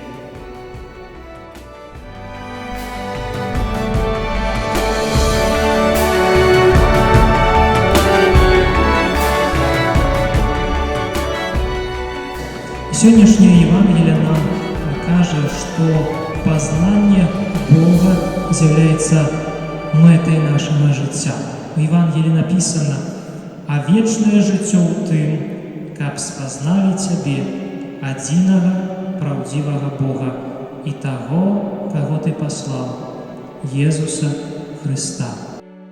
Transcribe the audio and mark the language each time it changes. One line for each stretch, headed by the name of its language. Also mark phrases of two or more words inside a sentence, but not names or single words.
Belarusian: Сённяшняе Евангелие нам кажа, што пазнанне Бога з'яўляецца мэтай нашага жыцця.
Russian: У Евангелии написано:
Belarusian: «А вечное жыццё ў тым, каб спазналі Цябе, адзінага праўдзівага Бога і таго, каго Ты паслаў, Езуса Христа».